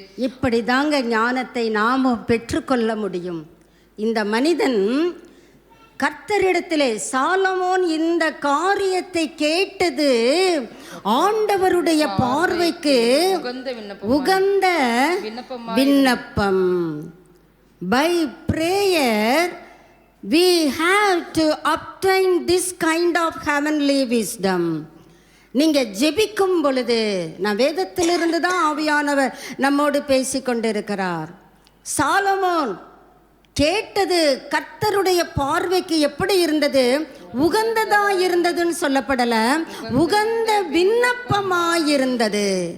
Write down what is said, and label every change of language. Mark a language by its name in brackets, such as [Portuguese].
[Tamil] இப்படி தாங்க ஞானத்தை நாம பெற்றுக்கொள்ள முடியும். இந்த மனிதன் கர்த்தரிடத்திலே, சாலமோன் இந்த காரியத்தை கேட்டது ஆண்டவருடைய பார்வைக்கு உகந்த விண்ணப்பம். [English] By prayer we have to obtain this kind of heavenly wisdom. [Tamil] நீங்க ஜெபிக்கும் பொழுது, நான் வேதத்திலிருந்து தான் ஆவியானவர் நம்மோடு பேசி கொண்டிருக்கிறார். சாலமோன் கேட்டது கர்த்தருடைய பார்வைக்கு எப்படி இருந்தது? உகந்ததா இருந்ததுன்னு சொல்லப்படல, உகந்த விண்ணப்பமாயிருந்தது.